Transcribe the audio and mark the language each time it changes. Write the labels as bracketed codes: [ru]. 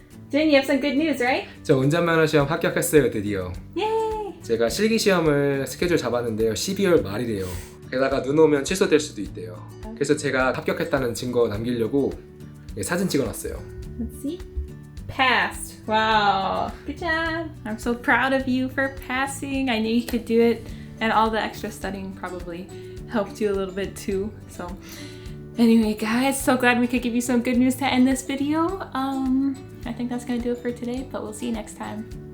[en] Jin, you have some good news, right? [ko] 저 운전면허 시험 합격했어요, 드디어. [en] Yay! [ko] 제가 실기 시험을 스케줄 잡았는데요. 12월 말이래요. 게다가 눈 오면 취소될 수도 있대요. 그래서 제가 합격했다는 증거 남기려고 사진 찍어놨어요. [en] Let's see. Passed. Wow. Good job. I'm so proud of you for passing. I knew you could do it. And all the extra studying probably helped you a little bit too. So anyway, guys, so glad we could give you some good news to end this video. I think that's gonna do it for today, but we'll see you next time.